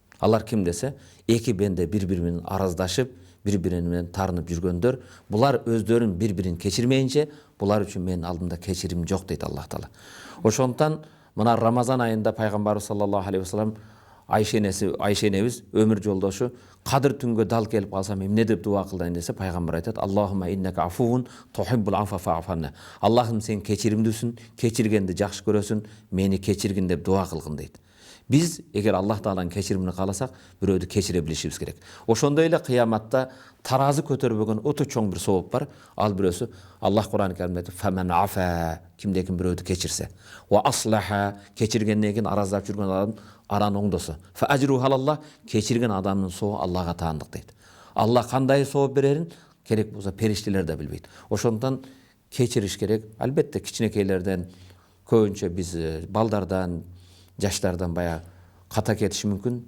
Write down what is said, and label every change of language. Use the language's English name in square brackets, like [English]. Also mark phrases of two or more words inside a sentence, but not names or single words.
[Kyrgyz] Алар ким десе, эки бенде бири-бири менен араздашып, бири-бири менен тарынып жүргөндөр, булар өздөрүн бири-бирин кечирмейинче, булар үчүн менин алдымда кечирим жок дейт Аллах Таала. Ошондуктан мына Рамазан айында пайгамбарыбыз [Arabic] صلى الله عليه وسلم [Kyrgyz] Айша энебиз өмүр жолдошу кадыр түнгө дал келип калсам эмне деп дуа кылдайын десе, пайгамбар айтат: [Arabic] "اللهم إنك عفو تحب العفو فاعف". [Kyrgyz] Аллахым, сен кечиримдүүсүн, кечиргенди жакшы көрөсүн, мени кечиргин деп дуа кылгын дейт. Биз эгер Аллах Тааланын кечиримин кааласак, бирөөдү кечире билишибиз керек. Ошондой эле кыяматта таразы көтөрбөгөн өтө чоң бир сооп бар. Ал бирөөсү Аллах Кур'ан-ы Каримде айтат: [Arabic] "فمن عفا", [Kyrgyz] кимде ким бирөөдү кечирсе, [Arabic] "وأصلح", [Kyrgyz] кечиргенден кийин араздап жүргөн адам араны оңдосо, [Arabic] "فأجره على الله", [Kyrgyz] кечирген адамдын сообу Аллага таандык дейт. Аллах кандай сооп берерин керек болсо периштелер да билбейт. Ошондуктан кечириш керек. Албетте кичинекейлерден, көбүнчө биз балдардан, жаштардан баягы ката кетиши мүмкүн.